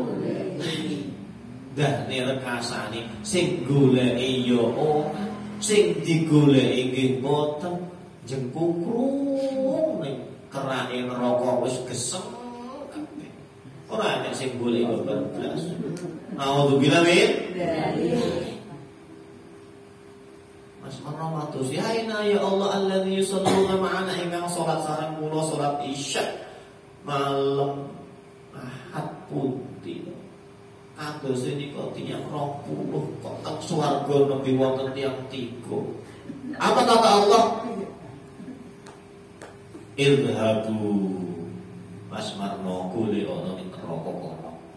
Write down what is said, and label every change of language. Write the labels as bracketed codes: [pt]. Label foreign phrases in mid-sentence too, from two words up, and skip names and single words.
[jv] Dah rekasane sing goleki ya sing digoleki nggih boten jengkukrung ning kerane neraka wis gesem kabeh. Ora ana sing goleki blas. [ar] نعوذ بالله من [jv] Mas Marno [ar] يا أين يا الله الذي يصلون معنا [jv] ingkang salat sareng kula salat Isya malam Ahad pundi. Kados menika tiyang 20 kok teng swarga nembe wonten tiyang 3. Apa kata Allah? Idhabu Mas Marno golek ana ning neraka kono.